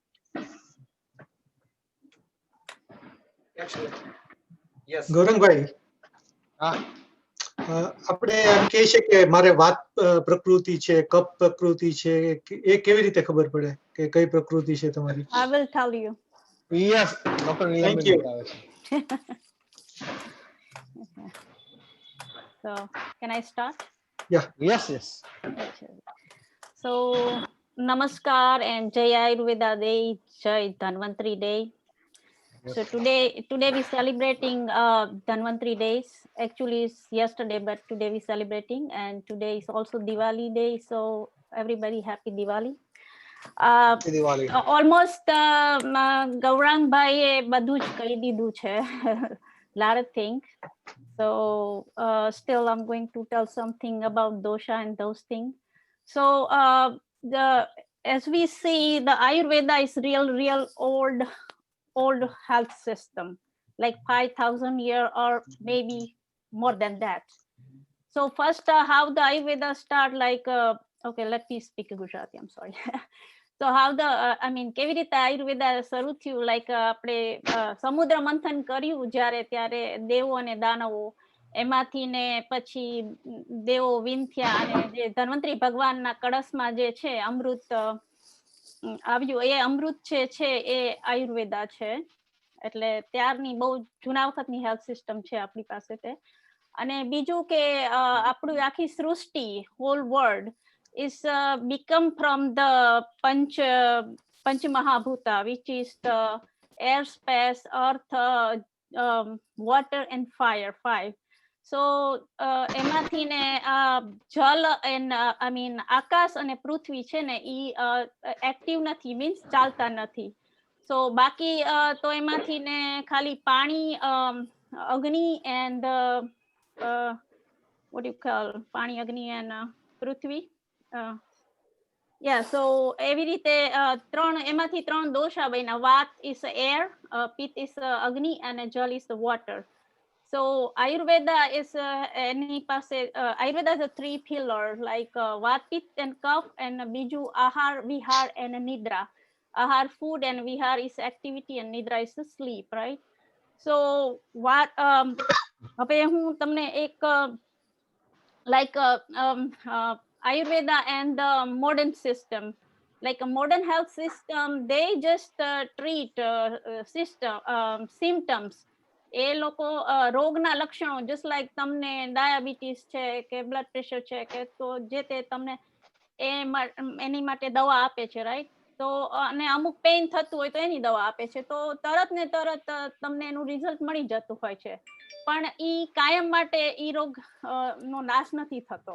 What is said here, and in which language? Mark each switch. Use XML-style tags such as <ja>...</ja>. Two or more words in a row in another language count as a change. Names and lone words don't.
<gu>ગૌરંગભાઈ, હા, આપણે એમ કહે છે કે મારે વાત પ્રકૃતિ છે, કપ પ્રકૃતિ છે, એ કેવી રીતે ખબર પડે કે કઈ પ્રકૃતિ છે તમારી?</gu> <en>I will tell you. Yes, doctor Thank નીલમબેન you.</en> <gu>બતાવે છે.</gu> <en>So, can I start? Yes yes. So, Namaskar and Jai Ayurveda Day, Jai Dhanvantri Day. So today we celebrating Dhanvantri days. Actually, it's yesterday, but today we celebrating, and today is also Diwali day. So everybody happy Diwali. દિવાળી.</en> <gu>Almost Gaurang bhai એ બધું જ કહી દીધું છે.</gu> <en>Lot of things. So still I'm going to tell something about dosha and those things. So as we see, the Ayurveda is real old health system, like 5,000 year or maybe more than that. So first, how the Ayurveda start, like okay, let me speak Gujarati, I'm sorry. So how the</en> <gu>કેવી રીતે આયુર્વેદા શરૂ થયું, લાઈક આપણે સમુદ્ર મંથન કર્યું જ્યારે, ત્યારે દેવો અને દાનવો એમાંથી ને પછી દેવો વિન થયા, અને જે ધન્વંતરી ભગવાનના કળશમાં જે છે અમૃત આવ્યું, એ અમૃત છે એ આયુર્વેદા છે. એટલે ત્યારની બહુ જૂના વખતની</gu> <en>health system</en> <gu>છે આપણી પાસે તે. અને બીજું કે આપણું આખી સૃષ્ટિ,</gu> <en>whole world is become from the Panch Mahabhuta, which is the air, space, earth, water and fire, 5.</en> <gu>So એમાંથી ને જલ and આકાશ અને પૃથ્વી છે ને ઈ એક્ટિવ નથી, મીન્સ ચાલતા નથી. So બાકી તો એમાંથી ને ખાલી પાણી, અગ્નિ</gu> <en>and what do you call,</en> <gu>પાણી, અગ્નિ and પૃથ્વી.</gu> <en>Yeah, so</en> <gu>એવી રીતે એમાંથી ત્રણ દોષા બન્યા.</gu> <en>વાત is air, પિત્ત is અગ્નિ and જલ is the water. So Ayurveda is</en> <gu>એની પાસે</gu> <en>Ayurveda is a 3 pillar, like vat, pitt and kaph, and</en> <gu>બીજું આહાર, વિહાર</gu> <en>and નિદ્રા. આહાર, food, and vihar is activity and nidra is the sleep, right? So what</en> <gu>હવે હું તમને એક</gu> <en>like Ayurveda and the modern system, like a modern health system, they just treat symptoms.</en> <gu>એ લોકો રોગના લક્ષણો,</gu> <en>just like</en> <gu>તમને ડાયાબિટીસ છે કે</gu> <en>blood pressure</en> <gu>છે કે તો જે તે તમને એની માટે દવા આપે છે, રાઈટ? તો અને અમુક પેઇન થતું હોય તો એની દવા આપે છે, તો તરત ને તરત તમને એનું રિઝલ્ટ મળી જતું હોય છે. પણ ઈ કાયમ માટે ઈ રોગ નો નાશ નથી થતો.</gu>